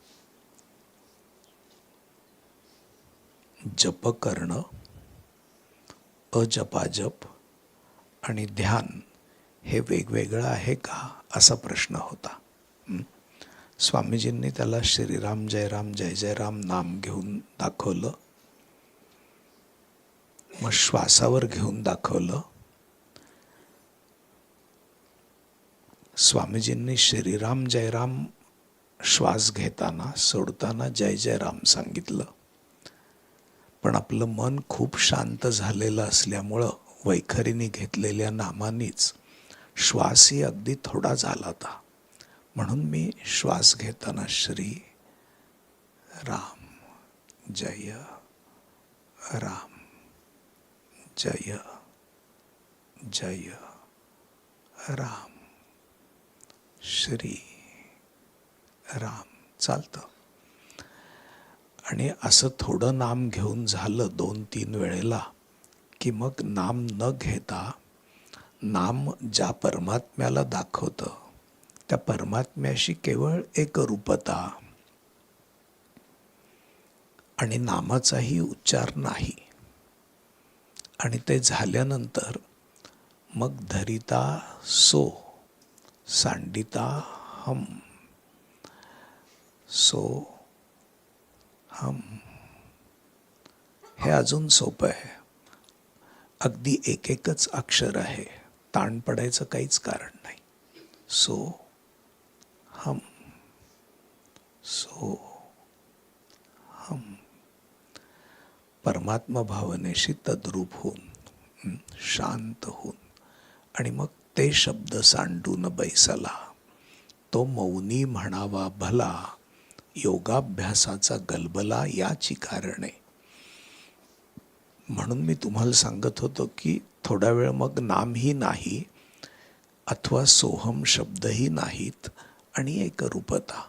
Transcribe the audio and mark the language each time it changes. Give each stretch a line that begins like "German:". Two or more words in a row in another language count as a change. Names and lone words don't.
Marathi: जप करणं, अजपाजप आणि ध्यान हे वेगवेगळं आहे का, असा प्रश्न होता. स्वामीजींनी त्याला श्रीराम जय राम जय जय राम नाम घेऊन दाखवलं, मग श्वासावर घेऊन दाखवलं. स्वामीजींनी श्रीराम जय राम श्वास घेताना सोडताना जय जय राम सांगितलं. पण आपलं मन खूप शांत झालेलं असल्यामुळं वैखरीने घेतलेल्या नामानीच श्वासही अगदी थोडा झाला होता. म्हणून मी श्वास घेताना श्री राम जय राम जय जय राम श्री राम चालतं. आणि असं थोडं नाम घेऊन झालं 2-3 वेळेला की मग नाम न घेता नाम ज्या परमात्म्याला दाखवतं त्या परमात्म्याशी केवळ एकरूपता आणि नामाचाही उच्चार नाही. आणि ते झाल्यानंतर मग धरिता सो, सांडिता हम,
Sanskrit: सो हम.
Marathi: हे अजून सोपं आहे. अगदी एकच अक्षर आहे. ताण पडायचं काहीच कारण नाही.
Sanskrit: सो हम, सो हम.
Marathi: परमात्मा भावनेशी तद्रूप होऊन, शांत होऊन, आणि मग ते शब्द सांडून बैसला. तो मौनी म्हणावा भला, योगाभ्यासाचा गलबला याची कारणे. म्हणून मी तुम्हाला सांगत होतो की थोडा वेळ मग नामही नाही अथवा सोहम शब्दही नाहीत आणि एकरूपता.